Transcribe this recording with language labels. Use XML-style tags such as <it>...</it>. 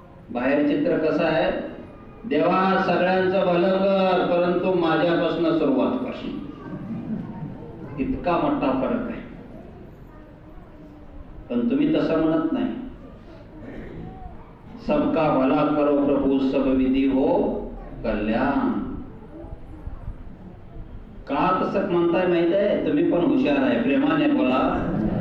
<mr>बाहेर चित्र कसं आहे? देवा सगळ्यांचं भलं कर, परंतु माझ्यापासून सुरुवात कर. इतका मोठा फरक आहे. पण तुम्ही तसं म्हणत नाही.</mr> <hi>सबका भला करो प्रभु सब विधी हो कल्याण.</hi> <mr>का तसं म्हणताय माहित आहे? तुम्ही पण हुशार आहे. प्रेमाने बोला.</mr>